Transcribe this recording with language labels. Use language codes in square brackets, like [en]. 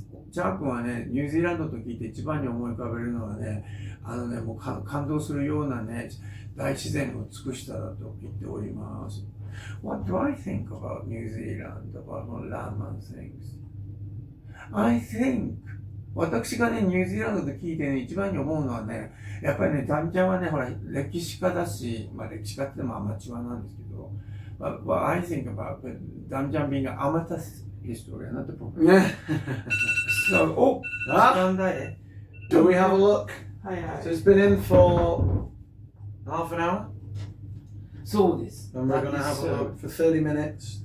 [ja] ジャー君はね、ニュージーランドと聞いて一番に思い浮かべるのはね、もう感動するようなね、大自然の美しさだと言っております。 [en] What do I think about New Zealand, about land and things? I think [ja] 私がね、ニュージーランドで聞いてね、一番に思うのはね、やっぱりね、ダンちゃんはね、ほら、歴史家だし、まあ歴史家ってもアマチュアなんですけど、 [en] but I think aboutダンちゃん being an amateur historian, not the professor. So, [ja] 時間だい。 [en] Do we have a look? [ja] はいはい。 [en] So it's been in for half an hour, [ja] そうです。 [en] and we're going to have a look for 30 minutes.